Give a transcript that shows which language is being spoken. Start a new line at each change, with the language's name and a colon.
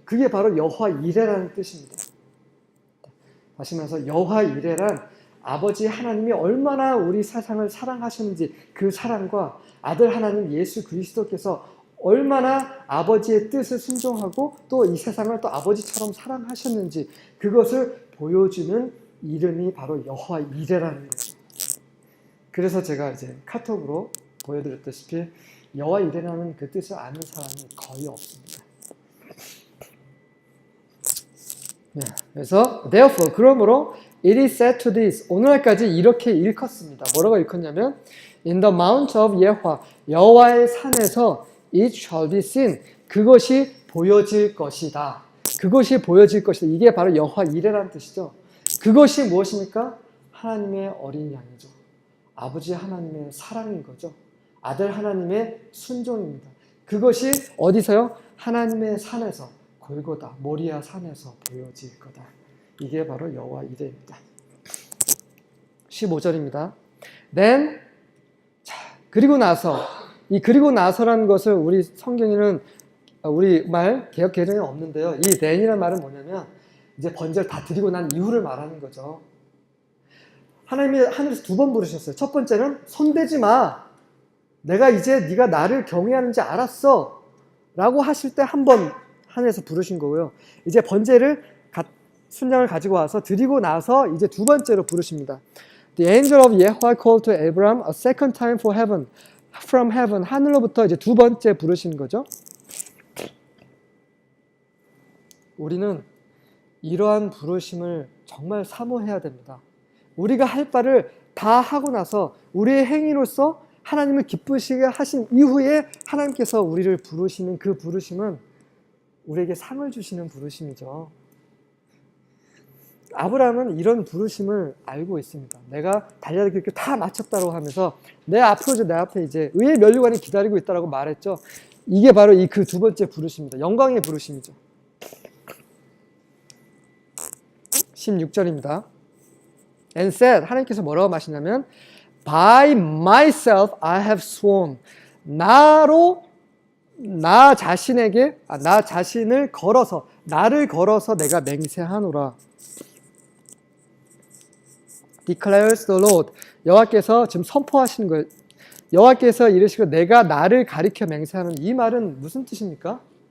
Korean: 그게 바로 여호와 이레라는 뜻입니다. 다시 말해서 여호와 이레란 아버지 하나님이 얼마나 우리 세상을 사랑하셨는지 그 사랑과 아들 하나님 예수 그리스도께서 얼마나 아버지의 뜻을 순종하고 또 이 세상을 또 아버지처럼 사랑하셨는지 그것을 보여주는 이름이 바로 여호와 이레라는 거죠. 그래서 제가 이제 카톡으로 보여드렸다시피 여호와 이레라는 그 뜻을 아는 사람이 거의 없습니다. 그래서
English: therefore
Korean: 그러므로
English: it is said to this
Korean: 오늘날까지 이렇게 일컫습니다. 뭐라고 일컫냐면
English: in the mount of
Korean: 여호와의 산에서
English: it shall be seen
Korean: 그것이 보여질 것이다. 그것이 보여질 것이다. 이게 바로 여호와 이레라는 뜻이죠. 그것이 무엇입니까? 하나님의 어린 양이죠. 아버지 하나님의 사랑인 거죠. 아들 하나님의 순종입니다. 그것이 어디서요? 하나님의 산에서 골고다 모리아 산에서 보여질 거다. 이게 바로 여호와 이레입니다. 15절입니다.
English: Then
Korean: 그리고 나서 이 그리고 나서라는 것을 우리 성경에는 우리 말 개역 개정에 없는데요. 이 then이라는 말은 뭐냐면 이제 번제를 다 드리고 난 이후를 말하는 거죠. 하나님이 하늘에서 2번 부르셨어요. 첫 번째는 손대지 마. 내가 이제 네가 나를 경외하는지 알았어. 라고 하실 때 한 번 하늘에서 부르신 거고요. 이제 번제를 순양을 가지고 와서 드리고 나서 이제 2번째로 부르십니다.
English: The angel of Yahweh called to Abraham a second time from heaven.
Korean: 하늘로부터 이제 2번째 부르신 거죠. 우리는 이러한 부르심을 정말 사모해야 됩니다. 우리가 할 바를 다 하고 나서 우리의 행위로서 하나님을 기쁘시게 하신 이후에 하나님께서 우리를 부르시는 그 부르심은 우리에게 상을 주시는 부르심이죠. 아브라함은 이런 부르심을 알고 있습니다. 내가 달려들 길 다 마쳤다고 하면서 내 앞에 이제 의의 면류관이 기다리고 있다고 말했죠. 이게 바로 그 2번째 부르심입니다. 영광의 부르심이죠. 16절입니다.
English: And said,
Korean: 하나님께서 뭐라고 말씀하시냐면
English: By myself I have sworn.
Korean: 나로 나 자신을 걸어서, 나를 걸어서 내가 맹세하노라.
English: declares the Lord.
Korean: 여호와께서 지금 선포하시는 거예요. 여호와께서 이르시고 내가 나를 가리켜 맹세하는 이 말은 무슨 뜻입니까?